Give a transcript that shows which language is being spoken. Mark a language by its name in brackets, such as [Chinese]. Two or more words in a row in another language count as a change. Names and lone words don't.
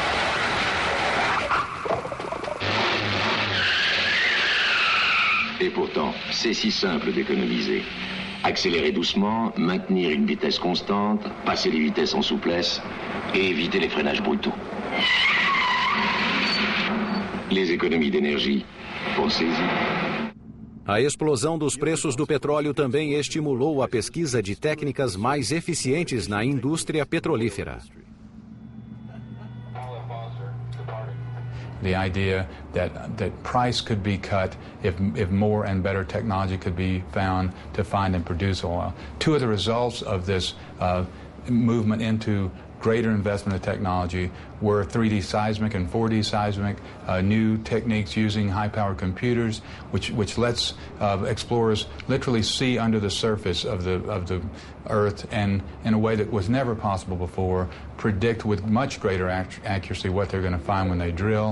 [French] Et pourtant, c'est si simple d'économiser. Accélérer doucement, maintenir une vitesse constante, passer les vitesses en souplesse et éviter les freinages brutaux. Les économies d'énergie, pensez-y. [Portuguese] A explosão dos preços do petróleo também estimulou a pesquisa de técnicas mais eficientes na indústria petrolífera. [English] The idea that price could be cut if more and better technology could be found to find and produce oil. Two of the results of this movement into greater investment in technology were 3D seismic and 4D seismic, new techniques using high-power computers, which lets explorers literally see under the surface of the Earth and, in a way that was never possible before, predict with much greater accuracy what they're going to find when they drill.